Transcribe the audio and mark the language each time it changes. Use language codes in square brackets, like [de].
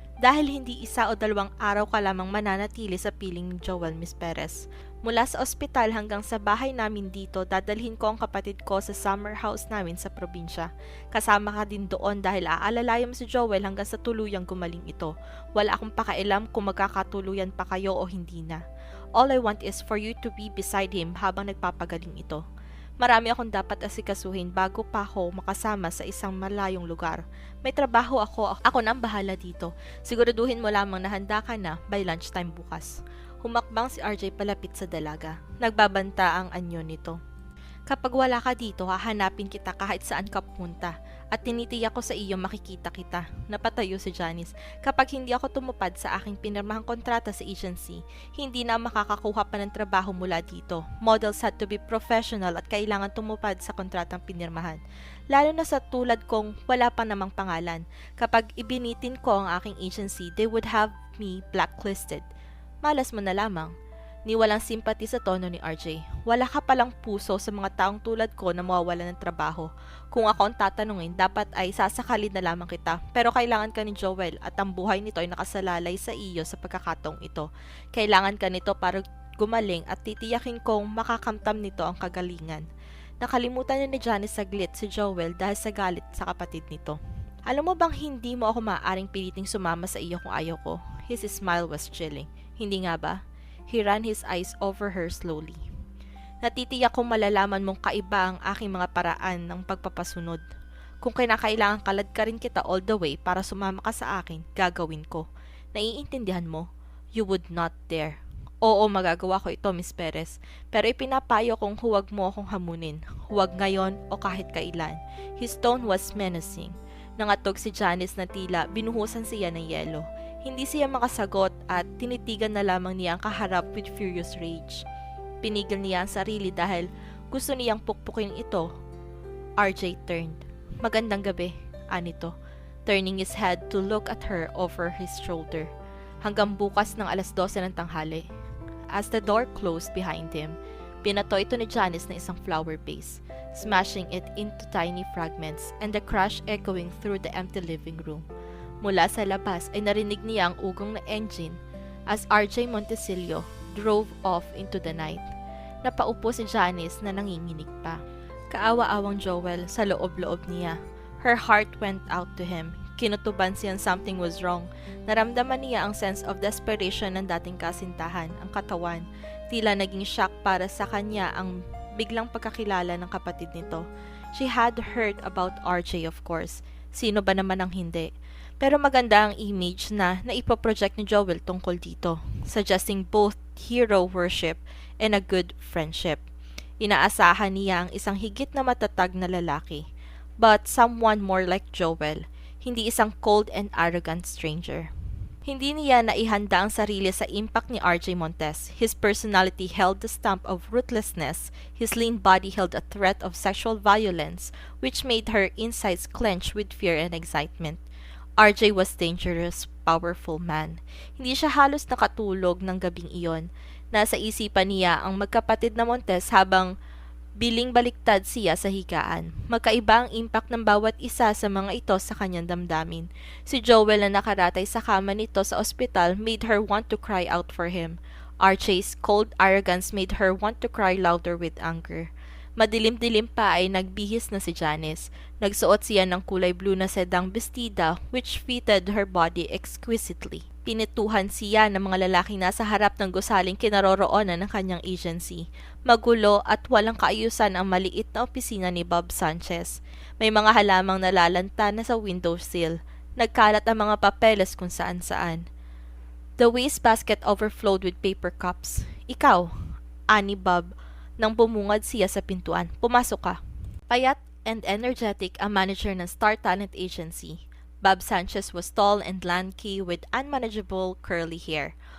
[tl] Dahil hindi 1 o 2 araw ka lamang mananatili sa piling ni Joel, Miss Perez. Mula sa ospital hanggang sa bahay namin dito, dadalhin ko ang kapatid ko sa summer house namin sa probinsya. Kasama ka din doon dahil aalalayan mo si Joel hanggang sa tuluyang gumaling ito. Wala akong pakialam kung magkakatuluyan pa kayo o hindi na. [en] All I want is for you to be beside him [tl] habang nagpapagaling ito. Marami akong dapat asikasuhin bago pa ako makasama sa isang malayong lugar. May trabaho ako na ang bahala dito. Siguraduhin mo lamang na handa ka na [en] by lunchtime [tl] bukas. Humakbang si RJ palapit sa dalaga. Nagbabanta ang anyo nito. Kapag wala ka dito, hahanapin kita kahit saan ka punta. At tinitiyak ko sa iyo makikita kita. Napatayo si Janice. Kapag hindi ako tumupad sa aking pinirmahang kontrata sa agency, hindi na makakakuha pa ng trabaho mula dito. [en] Models had to be professional [tl] at kailangan tumupad sa kontratang pinirmahan. Lalo na sa tulad kong wala pa namang pangalan. Kapag ibinitin ko ang aking agency, [en] they would have me blacklisted. [tl] Malas mo na lamang. Ni walang simpati sa tono ni RJ. Wala ka palang puso sa mga taong tulad ko na mawawala ng trabaho. Kung ako ang tatanungin, dapat ay sasakalin na lamang kita. Pero kailangan ka ni Joel at ang buhay nito ay nakasalalay sa iyo sa pagkakataong ito. Kailangan ka nito para gumaling at titiyakin kong makakamtam nito ang kagalingan. Nakalimutan ni Janice saglit si Joel dahil sa galit sa kapatid nito. Alam mo bang hindi mo ako maaaring piliting sumama sa iyo kung ayaw ko? [en] His smile was chilling. [tl] Hindi nga ba? [en] He ran his eyes over her slowly. [tl] Natitiyak kong malalaman mong kaiba ang aking mga paraan ng pagpapasunod. Kung kinakailangan kalad ka rin kita [en] all the way [tl] para sumama ka sa akin, gagawin ko. Naiintindihan mo? [en] You would not dare. [tl] Oo, magagawa ko ito, Miss Perez. Pero ipinapayo kong huwag mo akong hamunin. Huwag ngayon o kahit kailan. [en] His tone was menacing. [tl] Nangatog si Janice na tila binuhusan siya ng yelo. Hindi siya makasagot at tinitigan na lamang niya ang kaharap [en] with furious rage. [tl] Pinigil niya ang sarili dahil gusto niyang pukpukin ito. [en] RJ turned. [tl] Magandang gabi, anito. [en] Turning his head to look at her over his shoulder. [tl] Hanggang bukas ng 12:00 ng tanghali. [en] As the door closed behind him, [tl] pinato ito ni Janice na isang flower [en] vase, smashing it into tiny fragments and the crash echoing through the empty living room. [tl] Mula sa labas ay narinig niya ang ugong na engine [en] as RJ Montesillo drove off into the night. [tl] Napaupo si Janice na nanginginig pa. Kaawa-awang Joel sa loob-loob niya. [en] Her heart went out to him. [tl] Kinutuban siyang [en] something was wrong. [tl] Naramdaman niya ang [en] sense of desperation [tl] ng dating kasintahan, ang katawan. Tila naging shock para sa kanya ang biglang pagkakilala ng kapatid nito. [en] She had heard about RJ of course. [tl] Sino ba naman ang hindi? Pero maganda ang image na naipoproject ni Joel tungkol dito, [en] suggesting both hero worship and a good friendship. [tl] Inaasahan niya ang isang higit na matatag na lalaki, [en] but someone more like Joel, [tl] hindi isang [en] cold and arrogant stranger. [tl] Hindi niya naihanda ang sarili sa impact ni RJ Montes. [en] His personality held the stamp of ruthlessness. His lean body held a threat of sexual violence, which made her insides clench with fear and excitement. RJ was dangerous, powerful man. [tl] Hindi siya halos nakatulog ng gabing iyon. Nasa isipan niya ang magkapatid na Montes habang biling baliktad siya sa higaan. Magkaiba ang impact ng bawat isa sa mga ito sa kanyang damdamin. Si Joel na nakaratay sa kama nito sa ospital [en] made her want to cry out for him. RJ's cold arrogance made her want to cry louder with anger. [tl] Madilim-dilim pa ay nagbihis na si Janice. Nagsuot siya ng kulay blue na sedang bestida [en] which fitted her body exquisitely. [tl] Pinituhan siya ng mga lalaking nasa harap ng gusaling kinaroroonan ng kanyang agency. Magulo at walang kaayusan ang maliit na opisina ni Bob Sanchez. May mga halamang nalalanta na sa windowsill. Nagkalat ang mga papeles kung saan-saan. [en] The wastebasket overflowed with paper cups. [tl] Ikaw, ani Bob, nang bumungad siya sa pintuan. Pumasok ka. Payat [en] and energetic [tl] ang manager ng Star Talent Agency. [en] Bob Sanchez was tall and lanky with unmanageable curly hair.